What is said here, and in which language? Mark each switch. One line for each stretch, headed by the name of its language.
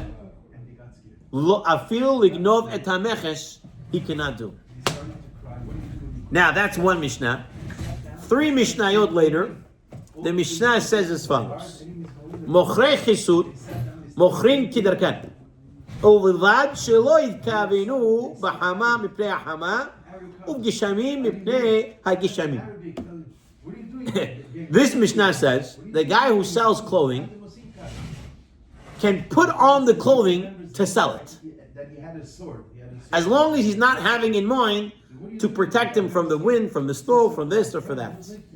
English: And he got scared.
Hebrew: Lo afil lignov et hameches,
English: he cannot do. He started to cry. What do you do? Now that's one Mishnah. 3 Mishnayot later, the Mishnah says as follows:
Hebrew: Mochrei chisut, mochrin kidarkan. ובלבד שלא יתכוונו בחמה מפני החמה ובגשמים מפני הגשמים.
English: This Mishnah says the guy who sells clothing can put on the clothing to sell it, That he had a sword. He had a sword. as long as he's not having in mind to protect him from the wind, from the snow, from this or for that.